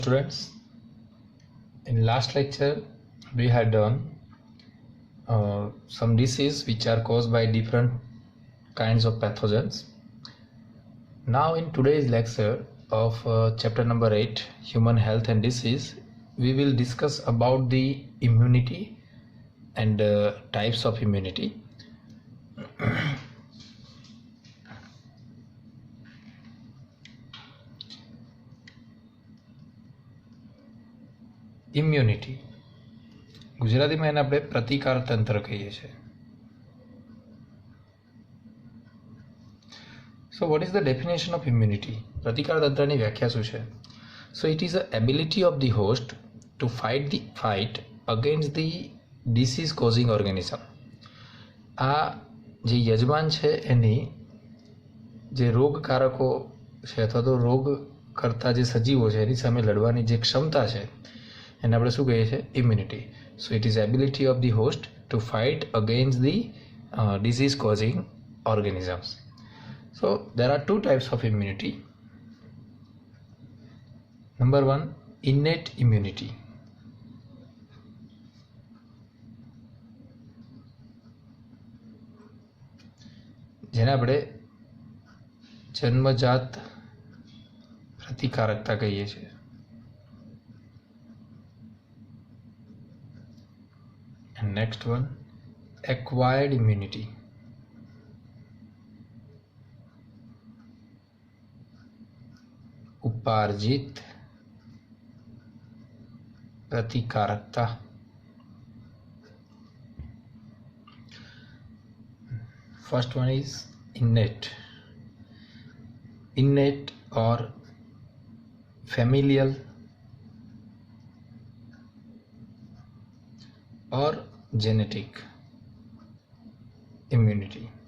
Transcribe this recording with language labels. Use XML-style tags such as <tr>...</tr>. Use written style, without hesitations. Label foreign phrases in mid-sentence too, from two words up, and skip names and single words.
<en>Students, in last lecture we had done some diseases which are caused by different kinds of pathogens. Now in today's lecture of chapter number 8, human health and disease, we will discuss about the immunity and types of immunity.</en> <gu>ઇમ્યુનિટી ગુજરાતીમાં એને આપણે પ્રતિકાર તંત્ર કહીએ છીએ.</gu> <en>So what is the definition of immunity?</en> <gu>પ્રતિકાર તંત્રની વ્યાખ્યા શું છે?</gu> <en>So it is the ability of the host to fight against the disease causing organism.</en> <gu>આ જે યજમાન છે એની જે રોગકારકો છે અથવા તો રોગ કરતા જે સજીવો છે એની સામે લડવાની જે ક્ષમતા છે એને આપણે શું કહીએ છીએ?</gu> <en>Immunity. So it is ability of the host to fight against the disease causing organisms. So there are two types of immunity. Number one, innate immunity.</en> <gu>જેને આપણે જન્મજાત પ્રતિકારકતા કહીએ છીએ.</gu> <en>And next one, acquired immunity.</en> <gu>ઉપાર્જિત પ્રતિકારકતા.</gu> <en>First one is innate. Innate or familial or genetic immunity.</en>